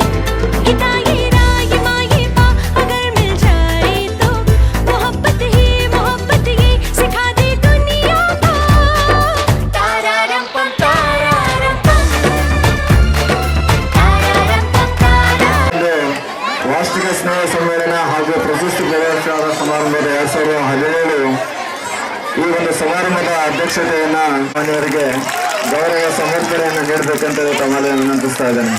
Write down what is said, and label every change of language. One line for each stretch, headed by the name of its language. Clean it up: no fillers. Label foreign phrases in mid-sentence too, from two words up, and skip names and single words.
Hindi: अगर मिल जाए तो मोहब्बत ये सिखा दे दुनिया को। तारारम पम तारारम पम
Kannada: ವಾರ್ಷಿಕ ಸ್ನೇಹ ಸಮ್ಮೇಳನ ಹಾಗೂ ಪ್ರಶಸ್ತಿ ಪ್ರದಾನ ಸಮಾರಂಭದ 2017 ಈ ಒಂದು ಸಮಾರಂಭದ ಅಧ್ಯಕ್ಷತೆಯನ್ನು ಮಾನ್ಯವರಿಗೆ ಗೌರವ ಸಮರ್ಪಣೆಯನ್ನು ನೀಡಬೇಕಂತ ತಮ್ಮಲ್ಲಿ ವಿನಂತಿಸ್ತಾ ಇದ್ದೇನೆ.